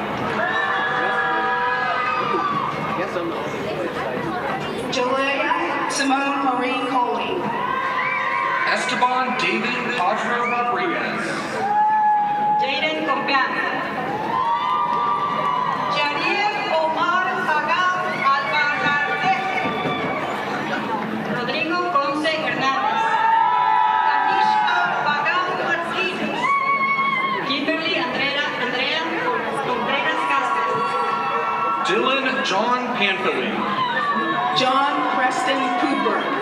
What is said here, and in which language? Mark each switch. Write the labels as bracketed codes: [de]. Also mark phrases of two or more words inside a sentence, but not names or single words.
[en] Jalea Simone Marie Coley. Esteban David Padro Rodriguez. Jaden Compiano. Yariel Omar Pagán Albarrarte. Rodrigo Ponce Hernández. Kanishka Pagán Martínez. Kimberly Andrea Contreras Castro. Dylan John Panfili. John Preston Cooper.